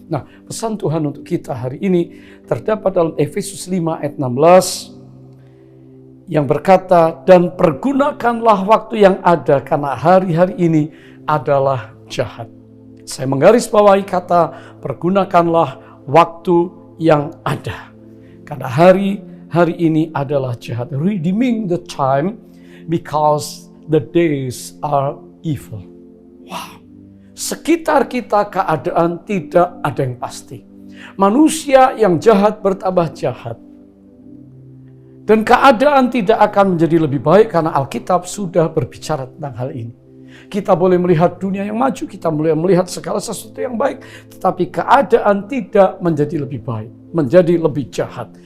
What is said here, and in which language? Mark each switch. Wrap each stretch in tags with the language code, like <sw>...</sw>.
<id>Nah, pesan Tuhan untuk kita hari ini terdapat dalam Efesus 5 ayat 16 yang berkata, dan pergunakanlah waktu yang ada karena hari-hari ini adalah jahat. Saya menggarisbawahi kata pergunakanlah waktu yang ada. Karena hari ini adalah jahat.</id> <en>Redeeming the time because the days are evil. Wow.</en> <id>Sekitar kita keadaan tidak ada yang pasti. Manusia yang jahat bertambah jahat. Dan keadaan tidak akan menjadi lebih baik karena Alkitab sudah berbicara tentang hal ini. Kita boleh melihat dunia yang maju, kita boleh melihat segala sesuatu yang baik, tetapi keadaan tidak menjadi lebih baik, menjadi lebih jahat.</id>